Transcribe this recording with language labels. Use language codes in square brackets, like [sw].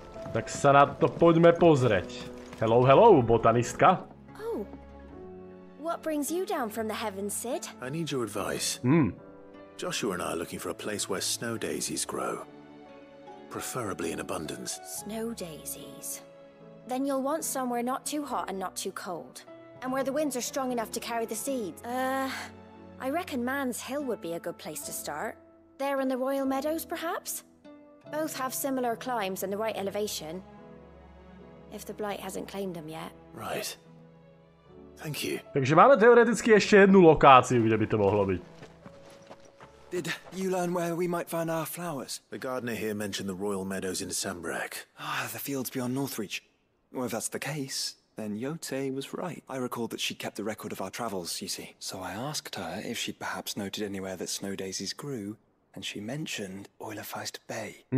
[sk] Tak sa na to poďme pozrieť. [en] Hello, hello, botanistka. Oh. What brings you down from the heavens, Sid? I need your advice. Joshua and I are looking for a place where snow daisies grow. Preferably in abundance. Snow daisies. Then you'll want somewhere not too hot and not too cold. And where the winds are strong enough to carry the seeds. I reckon Man's Hill would be a good place to start. There in the Royal Meadows, perhaps? Both have similar climbs and the right elevation. If the blight hasn't claimed them yet. Right. Thank you. [sk] Takže máme teoreticky ešte jednu lokáciu, kde by to mohlo byť. [en] Did you learn where we might find our flowers? The gardener here mentioned the Royal Meadows in Sambrak. The fields beyond Northreach. Well, if that's the case, then Yote was right. I recalled that she kept a record of our travels, you see. So I asked her if she'd perhaps noted anywhere that snow daisies grew, and she mentioned Oilafeist Bay.